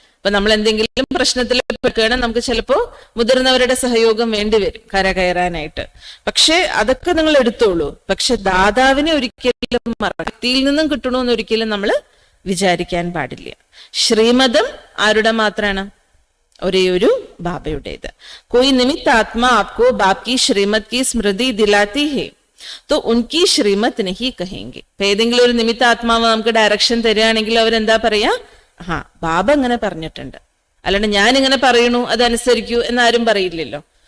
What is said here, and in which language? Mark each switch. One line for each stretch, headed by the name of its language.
Malayalam: അപ്പൊ നമ്മൾ എന്തെങ്കിലും പ്രശ്നത്തിൽ പെടുകയാണ്, നമുക്ക് ചിലപ്പോ മുതിർന്നവരുടെ സഹയോഗം വേണ്ടി വരും കരകയറാനായിട്ട്. പക്ഷെ അതൊക്കെ നിങ്ങൾ എടുത്തോളൂ. പക്ഷെ ദാതാവിനെ ഒരിക്കലും ഭക്തിയിൽ നിന്നും കിട്ടണമെന്ന് ഒരിക്കലും നമ്മൾ വിചാരിക്കാൻ പാടില്ല. ശ്രീമതം ആരുടെ മാത്രാണ്? ഒരേ ഒരു ബാബയുടേത്.
Hindi: कोई निमित्त आत्मा आपको बाप की श्रीमत की स्मृति दिलाती है तो उनकी श्रीमत नहीं कहेंगे.
Malayalam: ഇപ്പൊ ഏതെങ്കിലും ഒരു നിമിത്ത ആത്മാവ് നമുക്ക് ഡയറക്ഷൻ തരികയാണെങ്കിൽ അവരെന്താ പറയാ, ബാബ ഇങ്ങനെ പറഞ്ഞിട്ടുണ്ട്, അല്ലാണ്ട് ഞാൻ ഇങ്ങനെ പറയണു അതനുസരിക്കൂ എന്നാരും പറയില്ലല്ലോ.